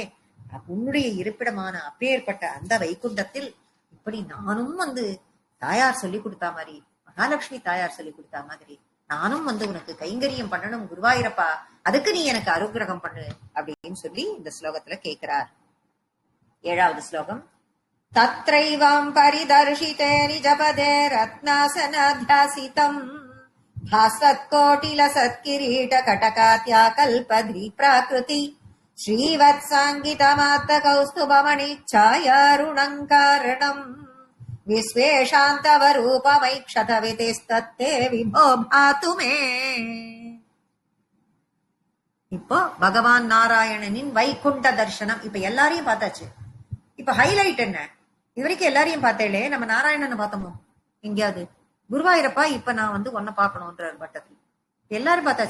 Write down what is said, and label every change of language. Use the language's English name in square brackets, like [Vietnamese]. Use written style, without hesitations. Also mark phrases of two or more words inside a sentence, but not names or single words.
[Tamil] உன்னுடைய இருப்பிடமான அப்பேற்பட்ட அந்த வைகுண்டத்தில் இப்படி நானும் தாயார் சொல்லி கொடுத்தா மாதிரி, மகாலட்சுமி தாயார் சொல்லி கொடுத்தா மாதிரி நானும் உனக்கு கைங்கரியம் பண்ணணும் குருவாயூரப்பா, அதுக்கு நீ எனக்கு அனுகிரகம் பண்ணு அப்படின்னு சொல்லி இந்த ஸ்லோகத்துல கேட்கிறார். [Sanskrit] 7வது ஸ்லோகம். तत्रैवं परिदर्शिते निजपदे रत्नासनाध्यासितम् भासत्कोटिल सत्किरीट कटकात्या कल्पद्री प्राकृति श्रीवत्साङ्गितमात्त कौस्तुभमणि छायारुणङ्कारणम् विश्वेशान्तवरूपमैक्षतवितिस्तत्ते विभो भातु मे. [Tamil] இப்போ பகவான் நாராயணனின் வைகுண்ட தர்சனம். இப்ப எல்லாரையும் பார்த்தாச்சு. இப்ப ஹைலைட் என்ன? இது வரைக்கும் எல்லாரையும் பார்த்தேளே, நம்ம நாராயணனை பார்த்தோமோ எங்கேயாவது? குருவாயூரப்பா, இப்ப நான் உன்னை பார்க்கணும்ன்றார் பட்டத்தில். எல்லாரும் பார்த்தாச்சு.